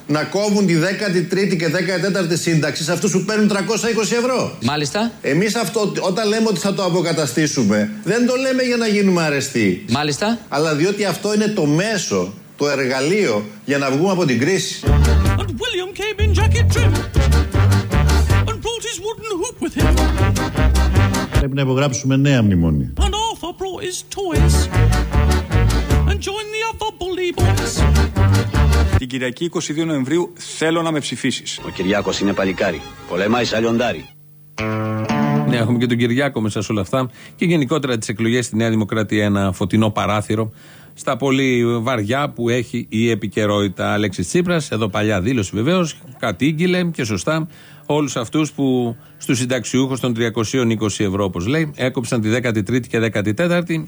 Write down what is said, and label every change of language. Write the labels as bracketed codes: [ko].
[el] Να κόβουν τη 13η και 14η σύνταξη σε αυτούς που παίρνουν 320 ευρώ. Μάλιστα. Εμείς αυτό, όταν λέμε ότι θα το αποκαταστήσουμε, δεν το λέμε για να γίνουμε αρεστοί. Μάλιστα. Αλλά διότι αυτό είναι το μέσο, το εργαλείο για να βγούμε από την κρίση. [en] William came in jacket trim and brought his wooden hoop with him. [el] Πρέπει να υπογράψουμε νέα μνημόνια. [en] And Arthur brought his toys and joined the other bully boys. [el] Την Κυριακή 22 Νοεμβρίου θέλω να με ψηφίσεις. Ο Κυριάκος είναι παλικάρι. Πολεμάει σαν λιοντάρι. Ναι, έχουμε και τον Κυριάκο μέσα σε όλα αυτά και γενικότερα τις εκλογές στη Νέα Δημοκρατία ένα φωτεινό παράθυρο. Στα πολύ βαριά που έχει η επικαιρότητα. Αλέξης Τσίπρας, εδώ παλιά δήλωση βεβαίως, κατήγγειλε και σωστά όλους αυτούς που στους συνταξιούχους των 320 ευρώ, όπως λέει, έκοψαν τη 13η και 14η.